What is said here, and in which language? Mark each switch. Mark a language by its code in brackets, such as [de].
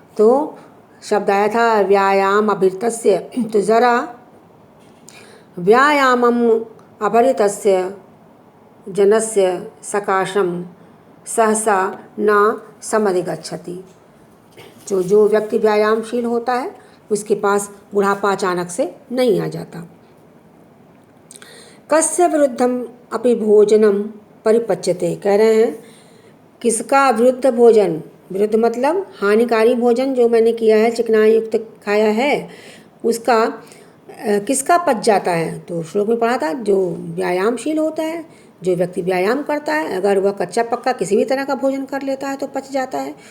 [hi] तो शब्द आया था [sa] व्यायाम अभृतस्य, तो जरा व्यायामम अभरितस्य जनस्य सकाशम सहसा न समधिगच्छति। [hi] जो व्यक्ति व्यायामशील होता है उसके पास बुढ़ापा अचानक से नहीं आ जाता। [sa] कस्य विरुद्धम अपि भोजनम परिपच्यते। [hi] कह रहे हैं किसका विरुद्ध भोजन, विरुद्ध मतलब हानिकारी भोजन जो मैंने किया है, चिकनाई युक्त खाया है, उसका किसका पच जाता है। तो श्लोक में पढ़ा था जो व्यायामशील होता है, जो व्यक्ति व्यायाम करता है, अगर वह कच्चा पक्का किसी भी तरह का भोजन कर लेता है तो पच जाता है।